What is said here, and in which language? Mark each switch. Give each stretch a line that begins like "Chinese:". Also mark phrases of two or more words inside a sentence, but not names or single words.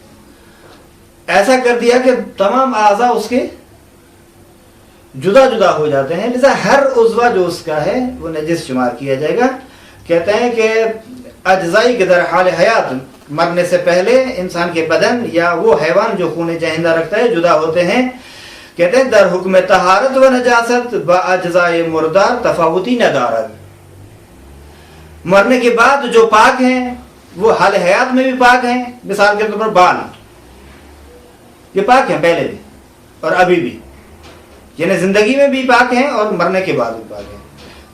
Urdu: ایسا کر دیا کہ تمام اعضاء اس کے جدا جدا ہو جاتے ہیں، لذا ہر عضو جو اس کا ہے وہ نجس شمار کیا جائے گا۔ کہتے ہیں کہ اجزائی کے
Persian: در حال حیات
Urdu: مرنے سے پہلے انسان کے بدن یا وہ حیوان جو خون جہندہ رکھتا ہے جدا ہوتے ہیں۔ کہتے ہیں
Persian: در حکم طہارت و نجاست با اجزائے مردار تفاوتی ندارت،
Urdu: مرنے کے بعد جو پاک ہیں وہ حال حیات میں بھی پاک ہیں۔ مثال کے طور پر بال یہ پاک ہیں پہلے بھی اور ابھی بھی، یعنی زندگی میں بھی پاک ہیں اور مرنے کے بعد بھی پاک ہیں۔